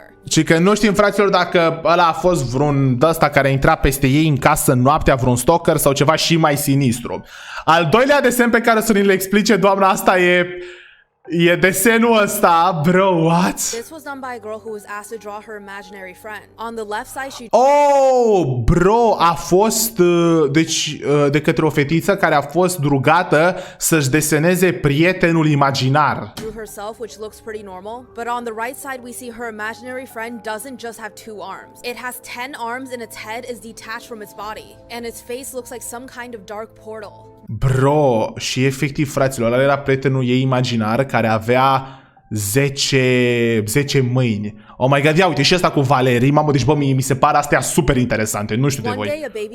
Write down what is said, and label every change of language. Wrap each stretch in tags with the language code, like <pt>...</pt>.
<ro>Și că nu știm, fraților, dacă ăla a fost vreun ăsta care a intrat peste ei în casă noaptea, vreun stalker sau ceva și mai sinistru. Al doilea desen pe care să ni le explice doamna asta e desenul ăsta, bro,</ro> <en>what? This was done by a girl who was asked to draw her imaginary friend. On the left side she...</en> <ro>Oh, bro, a fost deci de către o fetiță care a fost rugată să-și deseneze prietenul imaginar.</ro> <en>Drew herself, which looks pretty normal, but on the right side we see her imaginary friend doesn't just have 2 arms. It has 10 arms and its head is detached from its body, and its face looks like some kind of dark portal.</en> <ro>Bro, și efectiv, fraților, ăla era prietenul ei imaginar care avea 10 mâini.</ro> <en>Oh my god,</en> <ro>ia uite și asta cu Valerie. Mamă, deci bă, mi se par astea super interesante. Nu știu de voi.</ro>